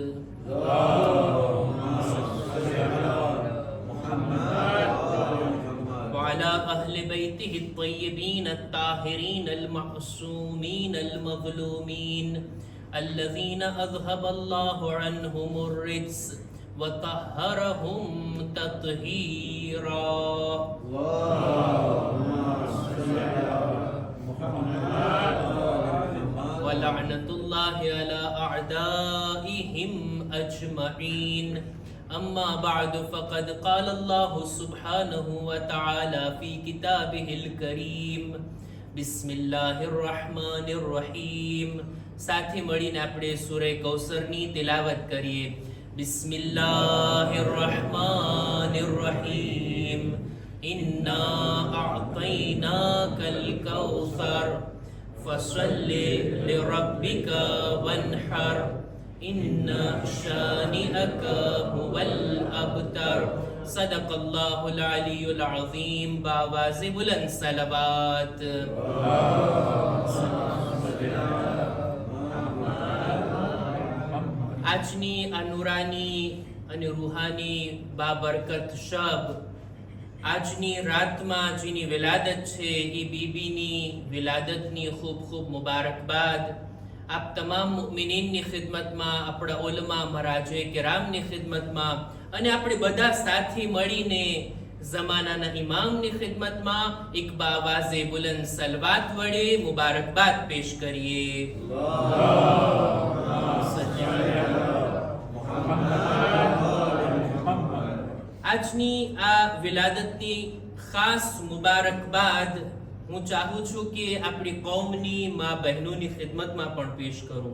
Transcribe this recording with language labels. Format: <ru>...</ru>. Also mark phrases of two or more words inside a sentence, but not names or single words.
<ar>وعلى أهل بيته الطيبين الطاهرين المعصومين المظلومين الذين أذهب الله عنهم الرجس وطهرهم تطهيرا. ولعنة الله على أعدائهم أجمعين. أما بعد فقد قال الله سبحانه وتعالى في كتابه الكريم. بسم الله الرحمن الرحيم.</ar> <gu>साथे મળીને આપણે સૂરે કૌસરની તિલાવત કરીએ।</gu> <ar>بسم الله الرحمن الرحيم. إنا أعطيناك الكوثر فصل لربك وانحر إن شانئك هو الأبتر. صدق الله العلي العظيم.</ar> <gu>બાવાઝે બુલંદ સલવાત। આજની આ નૂરાની અને રૂહાની બાબરકત શબ, આજની રાતમાં જેની વિલાદત છે એ બીબીની વિલાદતની ખૂબ ખૂબ મુબારકબાદ આપ તમામ મુમિનીનની ખિદમતમાં, આપણા ઉલમા મરાજે કિરામની ખિદમતમાં અને આપણે બધા સાથી મળીને ઝમાનાના ઇમામની ખિદમતમાં એક બાવાઝે બુલંદ સલવાત વડે મુબારકબાદ પેશ કરીએ। આજની આ વિલાદતની ખાસ મુબારકબાદ હું ચાહું છું કે આપણી કૌમની મા બહેનોની ખિદમતમાં પણ પેશ કરું।</gu>